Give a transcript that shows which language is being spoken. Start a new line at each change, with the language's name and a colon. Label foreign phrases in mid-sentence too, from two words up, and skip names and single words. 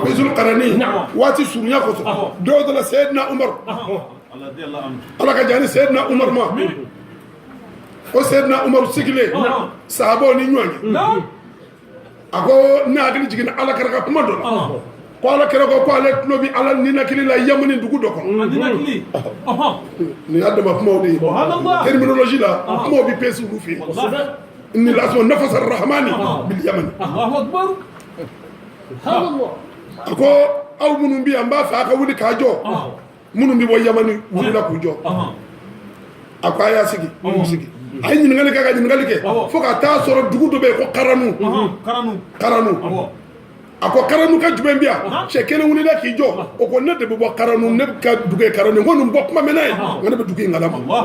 Bambara: bɛ Zulkarani waati surunya kɔsɔn dɔw dɔ la Seyidina Umar ala ka jaa ni Seyidina Umar ma o Seyidina Umar sigilen sahabaw ni ɲɔgɔn ye a ko ne hakili jiginna ala kɛra ka kuma dɔ la ko ala kɛra ko ale tulo bɛ ala ninakili la Yamani dugu dɔ kɔnɔ nin y'a dama kumaw de ye terminologie la kumaw bɛ pesi olu fɛ yen
Arabic: إني لأشم نفس الرحمن باليمن
Bambara: a ko aw minnu bɛ yan n b'a fɛ a ka wuli k'a jɔ minnu bɛ bɔ Yamani wulila k'u jɔ a ko a y'a sigi sigi a ye ɲininkali kɛ ka ɲininkali kɛ fo ka taa sɔrɔ dugu dɔ bɛ yen ko Karanu a ko Karanu ka jumɛn bɛ yan cɛ kelen wulila k'i jɔ o ko ne de bɛ bɔ Karanu ne bɛ ka dugu ye Karanu ko nin bɔ kuma mɛn n'a ye nka ne bɛ dugu in kalama